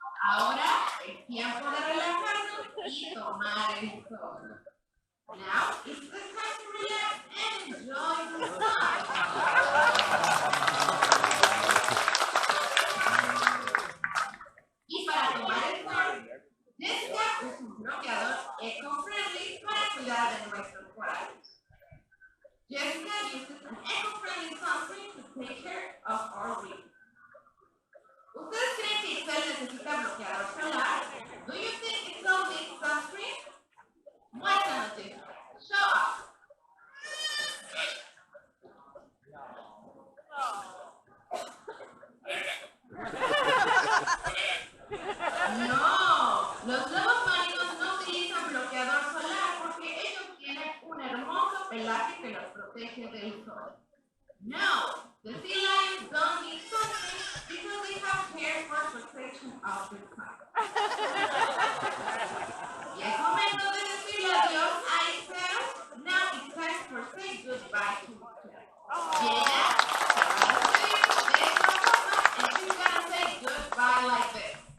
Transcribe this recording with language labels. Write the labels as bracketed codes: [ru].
[es] Ahora es tiempo de relajarnos y tomar el sol. [en] Now it's the time to relax and enjoy the sun. [es] Y para tomar el sol, Jessica usa un bloqueador eco-friendly para cuidar de nuestros corales. [en] Jessica uses an eco-friendly sunscreen to take care of our reef. [es] ¿Ustedes creen que Excel necesita bloqueador solar? [en] Do you think Excel needs sunscreen? [es] Muéstranos, Jessica. [en] Show us. [es] No, los lobos marinos no utilizan bloqueador solar porque ellos tienen un hermoso pelaje que los protege del sol. [en] No, the sea lions don't need sunscreen because they have hair for protection of the sun. [es] Y es momento de decirle adiós a Excel. [en] Now it's time for say goodbye to Excel. Yeah, and she's gonna say goodbye like this.